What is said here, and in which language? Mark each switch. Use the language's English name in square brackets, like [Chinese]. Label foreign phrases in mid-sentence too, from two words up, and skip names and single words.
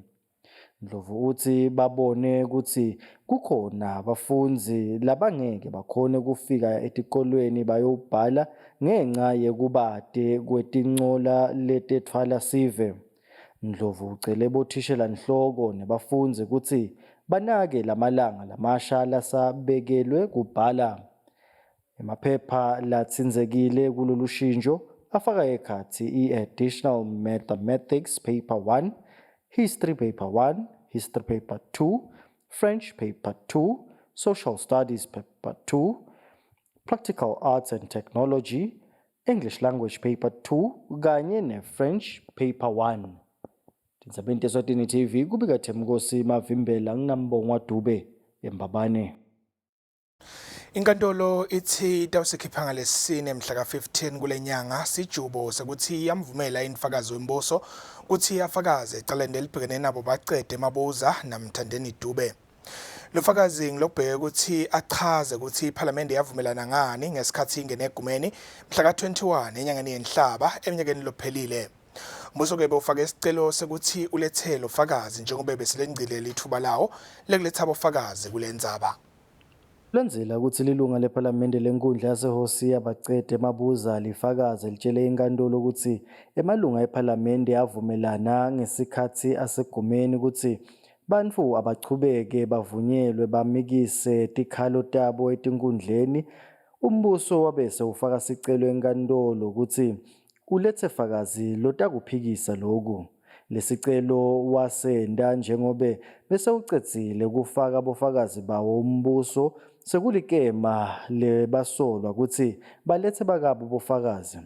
[Swati] Ndlovu uthi babone ukuthi kukhona abafunzi labangeke bakhone kufika etikolweni bayobhala ngenxa yekubade kwetincola letethwala sive. Ndlovu ucele bothishela nhloko nebafundzi ukuthi banake lamalanga lamasha lasabekelwe kubhala. Emaphepha latsinzekile kulolu shintsho afaka ekhathi i-Additional Mathematics Paper 1, History Paper 1, History Paper 2, French Paper 2, Social Studies Paper 2, Practical Arts and Technology, English Language Paper 2 kanye ne-French Paper 1. Tindzabeni Eswatini TV kubika Themkosi Mavimbela nginambongwa Dube embabane. Inkantolo ithi itawusikhipha ngalesine mhla ka-15 kule nyanga sijubo sekuthi yamvumela indfakazi wembuso ukuthi afakaze ecaleni elibhekene nabo bacede Mabuza naMthandeni Dube. Lofakazi ngilokubheke ukuthi achaze ukuthi iParliament yavumelana ngani ngesikhathi ingene egumeni mhla ka-21 enyangeni yenhlaba eminyakeni lophelile. Umbuso-ke bufake isicelo sekuthi ulethele ufakazi njengoba beselengcile ithuba lawo lekuletha abofakazi kule ndzaba. Landzela ukuthi lilunga leParliamente lenkundla yaseHosia bacede Mabuza lifakaze litshele inkantolo ukuthi emalunga eParliamente avumelana ngesikhathi asegumeni ukuthi bantfu abachubeke bavunyelwe bamikise tikhalo tabo etinkundleni. Umbuso wabese ufaka sicelo enkantolo ukuthi ulethe fakazi lotakuphikisa lokhu. Lesicelo wasenda njengobe bese ucedzile ukufaka abofakazi bawo umbuso sekulikema lebasolwa ukuthi balethe bakabo bofakazi.